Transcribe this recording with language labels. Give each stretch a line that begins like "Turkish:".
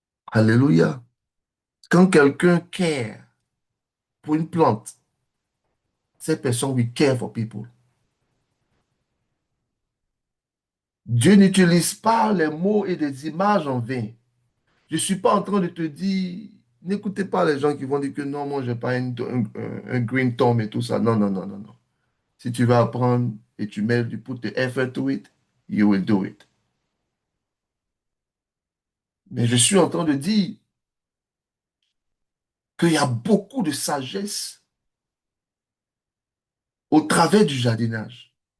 French: Alléluia. Quand quelqu'un
English: care
French: pour une plante, cette personne
English: will care for people.
French: Dieu n'utilise pas les mots et des images en vain. Je ne suis pas en train de te dire, n'écoutez pas les gens qui vont dire que non, moi, je n'ai pas un
English: green thumb
French: et tout ça. Non, non, non, non, non. Si tu vas apprendre et tu
English: put the effort to it, you will do it.
French: Mais je suis en train de dire, qu'il y a beaucoup de sagesse au travers du jardinage.